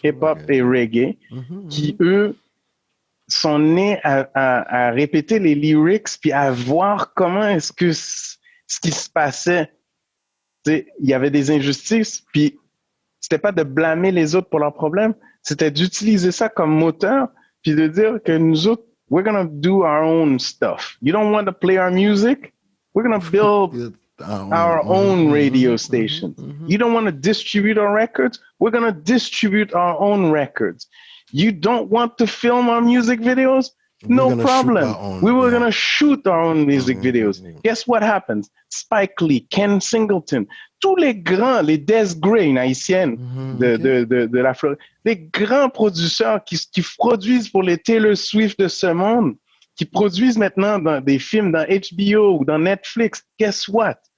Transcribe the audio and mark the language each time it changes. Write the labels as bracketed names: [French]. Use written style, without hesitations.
[French] Hip-hop et reggae, qui, eux, sont nés à répéter les lyrics puis à voir comment est-ce que ce qui se passait. Il y avait des injustices, puis c'était pas de blâmer les autres pour leurs problèmes, c'était d'utiliser ça comme moteur, puis de dire que nous autres, [English] we're gonna do our own stuff. You don't want to play our music? We're gonna build our own radio station. You don't want to distribute our records? We're going to distribute our own records. You don't want to film our music videos? No problem. We were going to shoot our own music videos. Guess what happens? [French] Spike Lee, Ken Singleton, tous les grands, les Des Gray, une haïtienne de la Floride, les grands producteurs qui produisent pour les Taylor Swift de ce monde, qui produisent maintenant dans des films dans HBO ou dans Netflix. [English] Guess what?